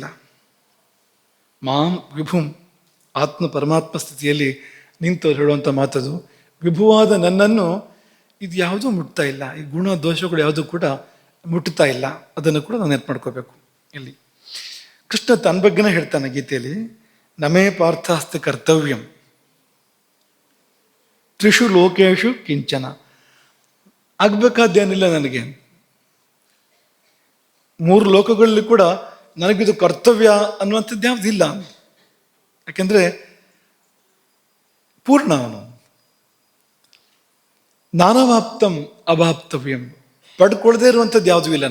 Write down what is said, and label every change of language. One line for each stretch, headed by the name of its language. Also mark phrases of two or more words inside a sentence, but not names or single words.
Sanskrit: ಮಾಂ ವಿಭುಂ,
Kannada: ಆತ್ಮ ಪರಮಾತ್ಮ ಸ್ಥಿತಿಯಲ್ಲಿ ನಿಂತವ್ರು ಹೇಳುವಂಥ ಮಾತದು. ವಿಭುವಾದ ನನ್ನನ್ನು ಇದು ಯಾವುದೂ ಮುಟ್ತಾ ಇಲ್ಲ, ಈ ಗುಣ ದೋಷಗಳು ಯಾವುದೂ ಕೂಡ ಮುಟ್ತಾ ಇಲ್ಲ. ಅದನ್ನು ಕೂಡ ನಾವು ನೆನಪು ಮಾಡ್ಕೋಬೇಕು. ಇಲ್ಲಿ ಕೃಷ್ಣ ತನ್ನ ಬಗ್ಗೆನೇ ಹೇಳ್ತಾನೆ ಗೀತೆಯಲ್ಲಿ,
Sanskrit: ನಮೇ ಪಾರ್ಥಾಸ್ತಿ ಕರ್ತವ್ಯಂ ತ್ರಿಷು ಲೋಕೇಶು ಕಿಂಚನ.
Kannada: ಆಗ್ಬೇಕಾದ್ದೇನಿಲ್ಲ ನನಗೆ, 3 ಲೋಕಗಳಲ್ಲಿ ಕೂಡ ನನಗಿದು ಕರ್ತವ್ಯ ಅನ್ನುವಂಥದ್ದು ಯಾವುದಿಲ್ಲ. ಯಾಕೆಂದ್ರೆ ಪೂರ್ಣ ಅವನು.
Sanskrit: ನಾನವಾಪ್ತಂ ಅವಾಪ್ತವ್ಯಂ,
Kannada: ಪಡ್ಕೊಳ್ಳದೆ ಇರುವಂಥದ್ದು ಯಾವುದೂ ಇಲ್ಲ.